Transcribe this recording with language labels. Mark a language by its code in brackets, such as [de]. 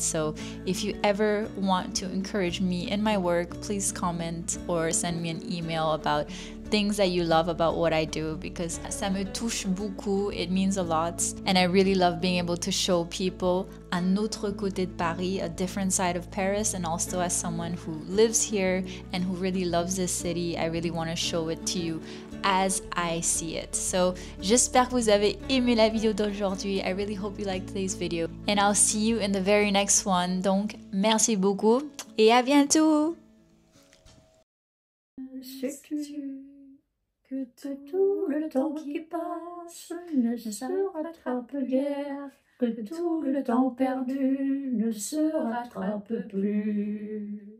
[en] So if you ever want to encourage me in my work, please comment or send me an email about things that you love about what I do, because [fr] ça me touche beaucoup, [en] it means a lot, and I really love being able to show people [fr] un autre côté de Paris, [en] a different side of Paris, and also as someone who lives here and who really loves this city, I really want to show it to you as I see it. [fr] So j'espère que vous avez aimé la vidéo d'aujourd'hui. [en] I really hope you liked today's video, and I'll see you in the very next one. [fr] Donc merci beaucoup et à bientôt. Sais-tu que tout le temps qui passe ne se rattrape guère, que tout le temps perdu ne se rattrape plus.